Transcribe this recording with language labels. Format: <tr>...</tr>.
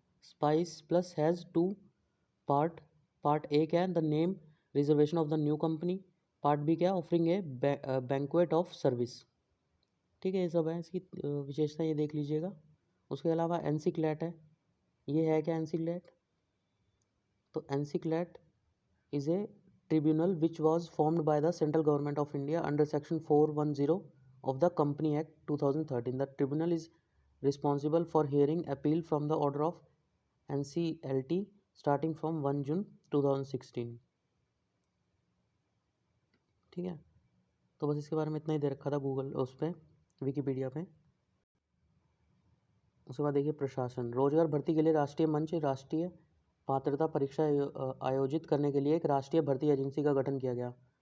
<en>spice plus has 2 part A</en> <hi>क्या है</hi> <en>The name reservation of the new company, part B क्या offering a banquet of service.</en> <hi>ठीक है, ये सब है इसकी विशेषता, ये देख लीजिएगा। उसके अलावा NCLAT है, ये है क्या NCLAT?</hi> <en>तो NCLAT is a tribunal which was formed by the central government of India under section 410 of the Company Act 2013. The tribunal is responsible for hearing appeal from the order of NCLT starting from 1 June 2016.</en> <hi>ठीक है, तो बस इसके बारे में इतना ही दे रखा था गूगल उस पर विकिपीडिया पे। उसके बाद देखिए प्रशासन, रोजगार भर्ती के लिए राष्ट्रीय मंच राष्ट्रीय पात्रता परीक्षा आयोजित करने के लिए एक राष्ट्रीय भर्ती एजेंसी का गठन किया गया।</hi>